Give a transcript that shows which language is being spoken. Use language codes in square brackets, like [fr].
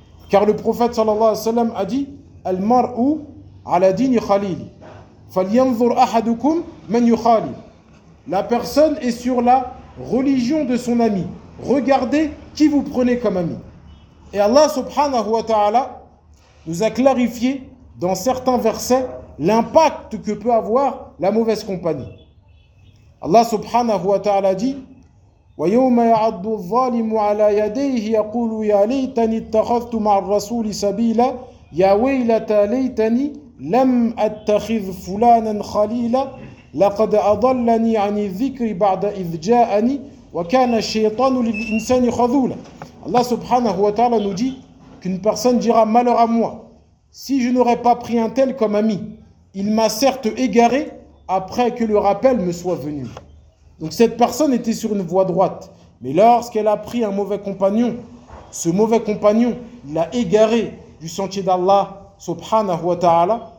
[fr] Car le prophète sallallahu alayhi wa sallam a dit: [ar] Al-mar'u ala dini khalil, falyanzur ahadukum man yukhalil. [fr] La personne est sur la religion de son ami. Regardez qui vous prenez comme ami. Et Allah subhanahu wa ta'ala nous a clarifié dans certains versets l'impact que peut avoir la mauvaise compagnie. [ar] Allah subhanahu wa ta'ala [fr] dit: [ar] وَيَوْمَ يَعَضُّ الظَّالِمُ عَلَى يَدَيْهِ يَقُولُ يَا لَيْتَنِي اتَّخَذْتُ مَعَ الرَّسُولِ سَبِيلًا يَا وَيْلَتَى لَيْتَنِي لَمْ أَتَّخِذْ فُلَانًا خَلِيلًا لَقَدْ أَضَلَّنِي عَنِ الذِّكْرِ بَعْدَ إِذْ جَاءَنِي وَكَانَ الشَّيْطَانُ لِلْإِنسَانِ خَذُولًا. [fr] Allah subhanahu wa ta'ala nous dit qu'une personne dira: malheur à moi, si je n'aurais pas pris un tel comme ami, il m'a certes égaré après que le rappel me soit venu. Donc cette personne était sur une voie droite, mais lorsqu'elle a pris un mauvais compagnon, ce mauvais compagnon l'a égaré du sentier d'Allah subhanahu wa ta'ala.